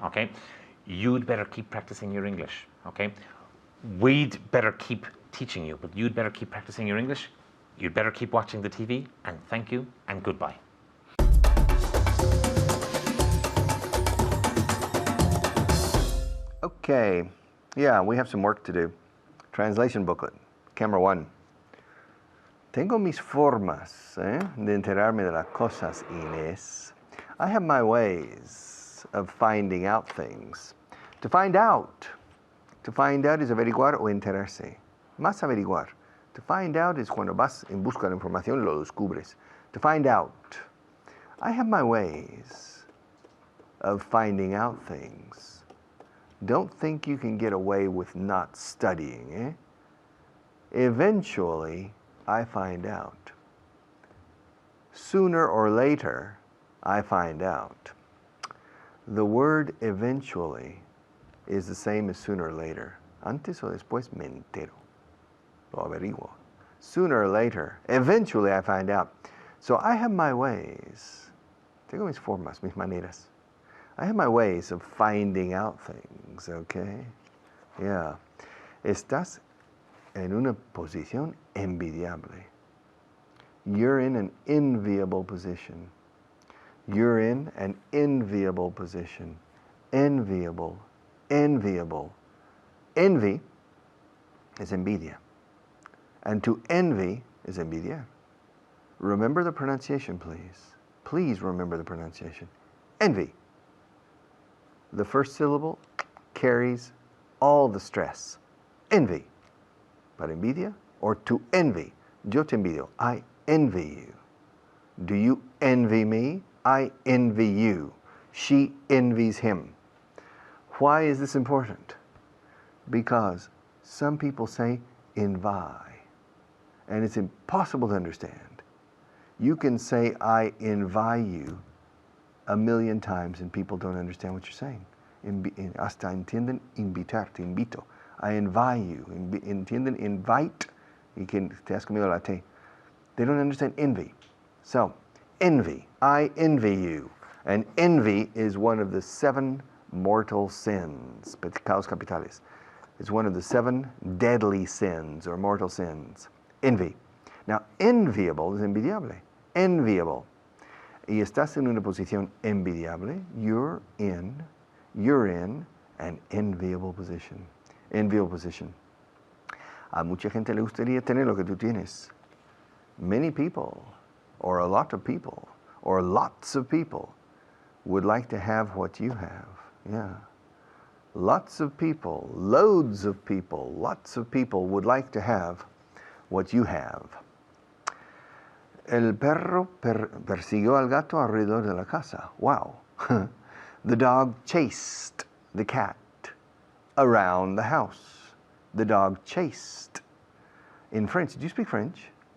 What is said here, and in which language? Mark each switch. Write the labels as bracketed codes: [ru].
[en] Okay, you'd better keep practicing your English. Okay, we'd better keep teaching you, but you'd better keep practicing your English. You'd better keep watching the TV, and thank you and goodbye. Okay, yeah, we have some work to do. Translation booklet, camera 1. [es] Tengo mis formas de enterarme de las cosas, Inés. [en] I have my ways of finding out things. To find out is [es] averiguar o enterarse. Más averiguar. [en] To find out is [es] cuando vas en busca de información, lo descubres. [en] To find out. I have my ways of finding out things. Don't think you can get away with not studying, Eventually, I find out. Sooner or later, I find out. The word eventually is the same as sooner or later. [es] Antes o después me entero. Lo averiguo. [en] Sooner or later, eventually I find out. So I have my ways. [es] Tengo mis formas, mis maneras. [en] I have my ways of finding out things, okay? Yeah. [es] Estás en una posición envidiable. [en] You're in an enviable position. You're in an enviable position. Enviable. Enviable. Envy is envidia. And to envy is envidiar. Remember the pronunciation, please. Please remember the pronunciation. Envy. The first syllable carries all the stress. [es] Envy. Para envidia [en] or to envy. [es] Yo te envidio. [en] I envy you. Do you envy me? I envy you. She envies him. Why is this important? Because some people say envy, and it's impossible to understand. You can say I envy you a million times and people don't understand what you're saying. [es] Hasta entienden invitar, te invito. [en] I envy you. [es] Entienden invite, y que te has comido la té. [en] They don't understand envy. So, envy. I envy you. And envy is one of the 7 mortal sins, pecados capitales. It's one of the 7 deadly sins or mortal sins. Envy. Now, enviable is envidiable. Enviable. [es] Y estás en una posición envidiable. [en] You're in an enviable position. Enviable position. [es] A mucha gente le gustaría tener lo que tú tienes. [en] Many people, or a lot of people, or lots of people would like to have what you have. Yeah. Lots of people, loads of people, lots of people would like to have what you have. [es] El perro persiguió al gato alrededor de la casa. [en] Wow. The dog chased the cat around the house. The dog chased. In French, do you speak French?